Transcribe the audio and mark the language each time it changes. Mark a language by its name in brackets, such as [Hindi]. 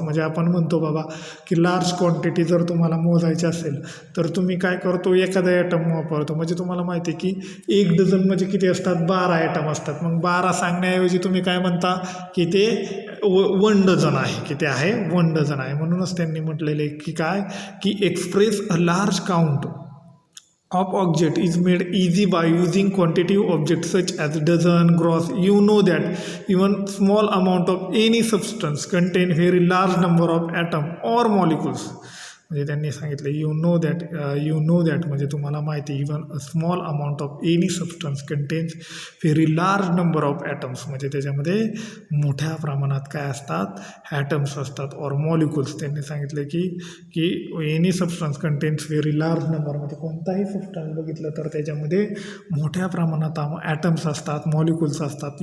[Marathi] म्हणजे आपण म्हणतो बाबा की लार्ज क्वांटिटी जर तुम्हाला मोजायची असेल तर तुम्ही काय करतो एखादा ॲटम वापरतो. म्हणजे तुम्हाला माहिती आहे की 1 डझन म्हणजे किती असतात 12 ॲटम असतात. मग 12 सांगण्याऐवजी तुम्ही काय म्हणता की ते 1 डझन आहे. किती आहे 1 डझन आहे. म्हणूनच त्यांनी म्हटलेले की काय की [English] Express a large count of object is made easy by using quantitative objects such as dozen, gross. You know that even small amount of any substance contain very large number of atom or molecules. [Marathi] म्हणजे त्यांनी सांगितलं [English] you know that [Marathi] म्हणजे तुम्हाला माहिती [English] even a small amount of any substance contains very large number of atoms [Marathi] म्हणजे त्याच्यामध्ये मोठ्या प्रमाणात काय असतात ॲटम्स असतात और मॉलिक्युल्स. त्यांनी सांगितलं की [English] any substance contains very large number [Marathi] म्हणजे कोणताही सबस्टन्स बघितलं तर त्याच्यामध्ये मोठ्या प्रमाणात ॲटम्स असतात मॉलिक्युल्स असतात.